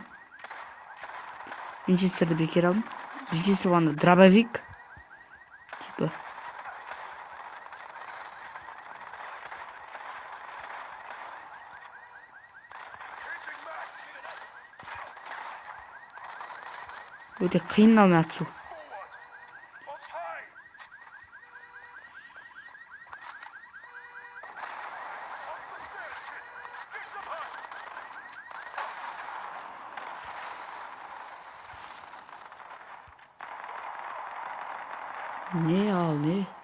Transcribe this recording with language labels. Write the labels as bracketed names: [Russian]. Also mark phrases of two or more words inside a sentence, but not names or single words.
[Kazakh] Винчестерді бекер алдым. Винчестер болғанда дробовик. Типа. [English] Changing mag. [Kazakh] Өте қиындалмай атысу. [English] Forward. Up high. Up the stairs, kid. Get some high. [Kazakh] Не ал, не?